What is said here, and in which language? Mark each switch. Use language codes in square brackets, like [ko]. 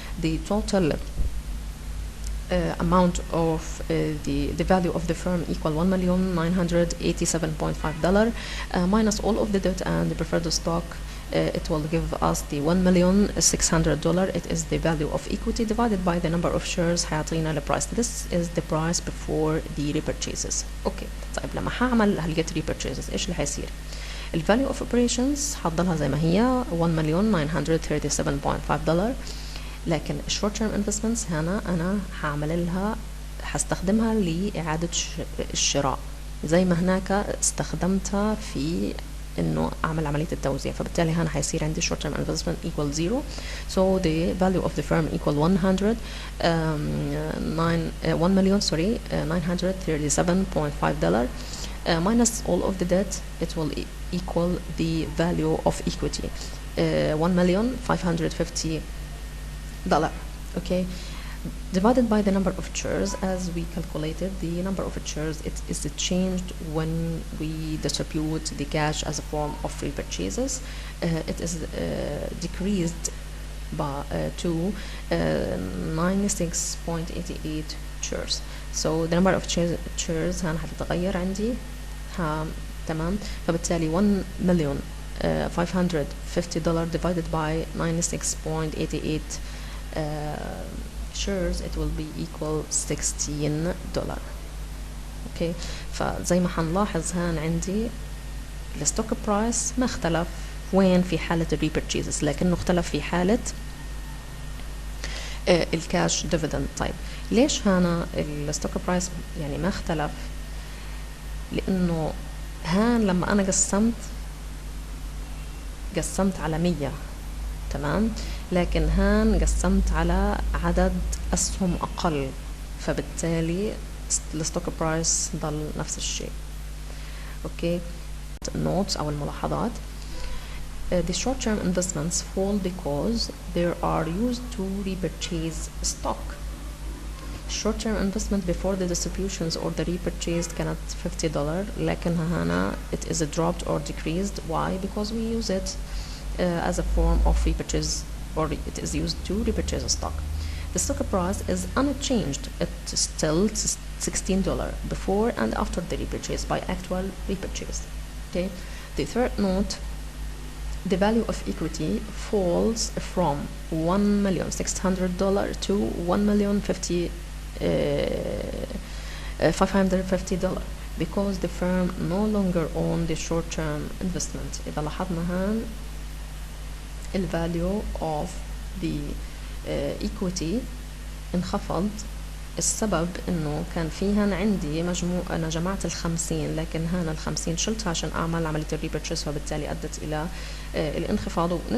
[en] the total amount of the value of the firm equal $1,987.5 minus all of the debt and the preferred stock. It will give us the $1,600. It is the value of equity divided by the number of shares. حيعطينا the price. This is the price before the repurchases. Okay. [ar] طيب لما هعمل هلقيت repurchases إيش اللي حيصير؟ ال value of operations حضلها زي ما هي $1,937.5. لكن short term investments هنا أنا هعمل لها هستخدمها لإعادة الشراء زي ما هناك استخدمتها في إنه أعمل عملية التوزيع. فبالتالي هنا حيصير عندي [en] short term investment equal 0. So the value of the firm equal $1,937.5 minus all of the debt. It will equal the value of equity $1,550. Okay, divided by the number of shares. As we calculated the number of shares, it is changed when we distribute the cash as a form of repurchases. It is decreased by to 96.88 shares. So the number of shares [ar] هان هتتغير عندي تمام. [en] فبالتالي $1,550 divided by 96.88 shares, it will be equal $16. okay. [ar] فزي ما حنلاحظ هان عندي الستوك برايس ما اختلف وين في حالة الريبرتشيزز، لكنه اختلف في حالة الكاش ديفيدند. طيب ليش هنا الستوك برايس يعني ما اختلف؟ لأنه هان لما أنا قسمت على 100 تمام، لكن هان قسمت على عدد أسهم أقل، فبالتالي الستوك برايس ضل نفس الشيء. اوكي. النوتس أو الملاحظات. [en] The short-term investments fall because they are used to repurchase stock. Short-term investment before the distributions or the repurchase cannot $50، [ar] لكنها هنا [en] it is dropped or decreased. Why? Because we use it as a form of repurchase, or it is used to repurchase a stock. The stock price is unchanged. It's still $16 before and after the repurchase by actual repurchase. Okay. The third note, the value of equity falls from $1,600 to $1,550 because the firm no longer own the short-term investment. [ar] إذا لاحظنا هان [en] the value of the equity انخفض. [ar] السبب انه كان فيها عندي انا جمعت $50، لكن هنا $50 شلتها عشان اعمل عملية الريبرتشيز، فبالتالي ادت الى الانخفاض.